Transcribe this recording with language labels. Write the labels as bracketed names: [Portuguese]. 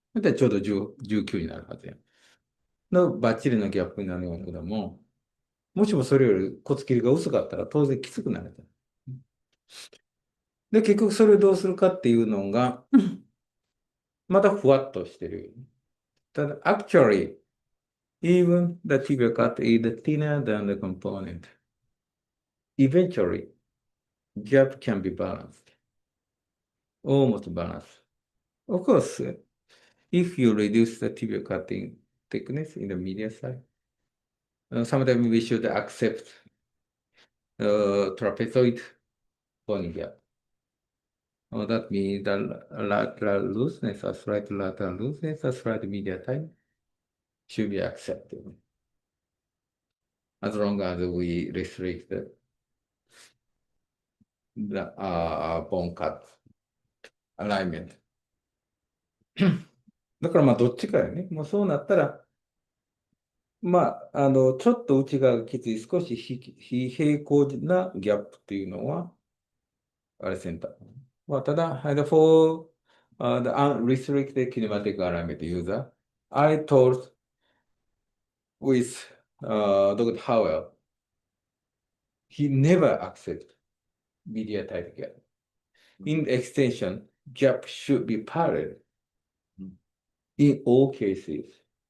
[Japanese] だったらちょうど10 19になるはずや。のバッチリのギャップになるわけだもん。もしもそれより骨切りが薄かったら当然きつくなる。で、結局それをどうするかっていうのが、またふわっとしてる。 [English] ただ、actually, even the tibial cut is thinner than the component. Eventually, gap can be balanced, almost balanced. Of course, if you reduce the tibial cutting thickness in the medial side, sometimes we should accept trapezoid bony gap. That means the lateral looseness or slight lateral looseness or slight medial time should be accepted as long as we restrict the bone cut alignment. [Japanese] だからまあどっちかよね。もうそうなったら、まあ、ちょっと内側がきつい、少し非平行なギャップっていうのは、あれセンター。 [English] まあ、ただ、for the unrestricted kinematic alignment user, I told with Dr. Howell, he never accepts media type gap. In extension, gap should be parallel in all cases.